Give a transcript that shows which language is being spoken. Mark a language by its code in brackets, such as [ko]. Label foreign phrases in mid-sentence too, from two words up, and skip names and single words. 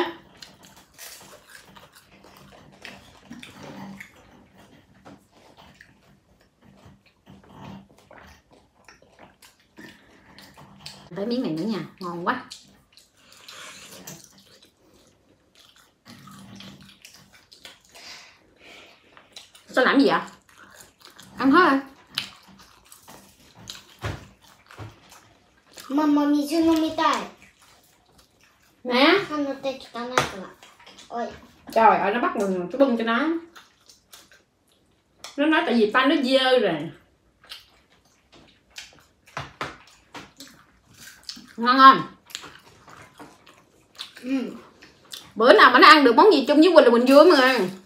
[vi] Tới miếng này nữa nha, ngon quá. Sao làm gì vậy? Ăn hết rồi. [ja] Mama, 水飲みたい. [vi] Nè. Ôi. Trời ơi, nó bắt mình cái bưng cho nó. Nó nói tại vì tay nó dơ rồi. Ngon không? Bữa nào mà nó ăn được món gì chung với Quỳnh là Quỳnh vui mọi người.